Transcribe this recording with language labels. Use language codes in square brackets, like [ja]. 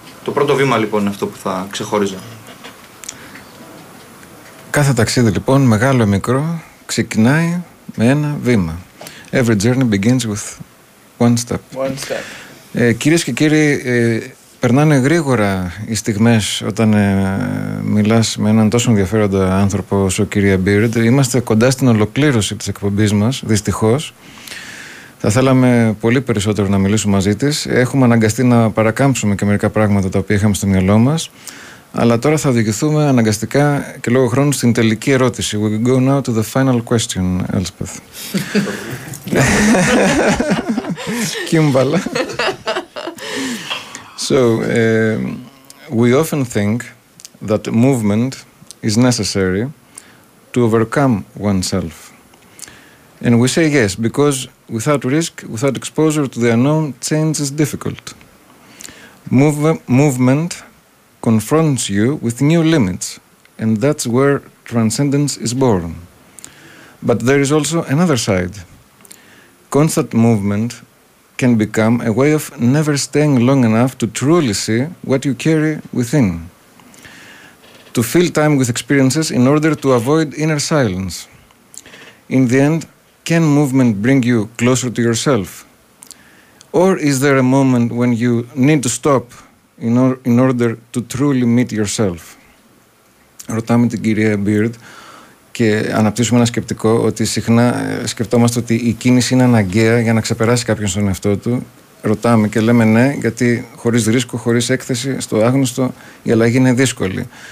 [el] Το πρώτο βήμα λοιπόν είναι αυτό που θα ξεχώριζα. Κάθε ταξίδι λοιπόν, μεγάλο ή μικρό, ξεκινάει με ένα βήμα. [en] Every journey begins with one step. One step. [el] Κυρίες και κύριοι, περνάνε γρήγορα οι στιγμές όταν μιλάς με έναν τόσο ενδιαφέροντα άνθρωπο όσο ο κύριε Μπίρντ. Είμαστε κοντά στην ολοκλήρωση της εκπομπής μας, δυστυχώς. Θα θέλαμε πολύ περισσότερο να μιλήσουμε μαζί της. Έχουμε αναγκαστεί να παρακάμψουμε και μερικά πράγματα τα οποία είχαμε στο μυαλό μας. Αλλά τώρα θα οδηγηθούμε αναγκαστικά και λόγω χρόνου στην τελική ερώτηση. [en] We go now to the final question, Elspeth. Kimbala. So, we often think that movement is necessary to overcome oneself. And we say yes, because without risk, without exposure to the unknown, change is difficult. Movement confronts you with new limits, and that's where transcendence is born. But there is also another side. Constant movement can become a way of never staying long enough to truly see what you carry within. To fill time with experiences in order to avoid inner silence. In the end, can movement bring you closer to yourself? Or is there a moment when you need to stop in order to truly meet yourself? [el] Ρωτάμε την κυρία Μπίρντ και αναπτύσσουμε ένα σκεπτικό ότι συχνά σκεφτόμαστε ότι η κίνηση είναι αναγκαία για να ξεπεράσει κάποιον στον εαυτό του. Ρωτάμε και λέμε ναι, γιατί χωρίς ρίσκο, χωρίς έκθεση στο άγνωστο, η αλλαγή είναι δύσκολη.